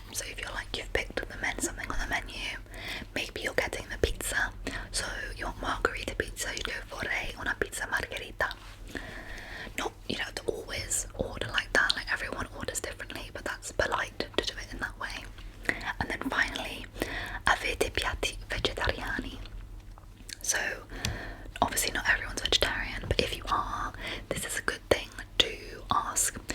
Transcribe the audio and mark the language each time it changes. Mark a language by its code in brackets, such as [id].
[en] So if you're like, you've picked something on the menu, maybe you're getting the pizza, so you want margherita pizza, you go [it] vorrei una pizza margherita. [en] Not, you don't have to always order like that, like everyone orders differently, but that's polite to do it in that way. And then finally, [it] avete piatti vegetariani. [en] So obviously not everyone's vegetarian, but if you are, this is a good thing to ask.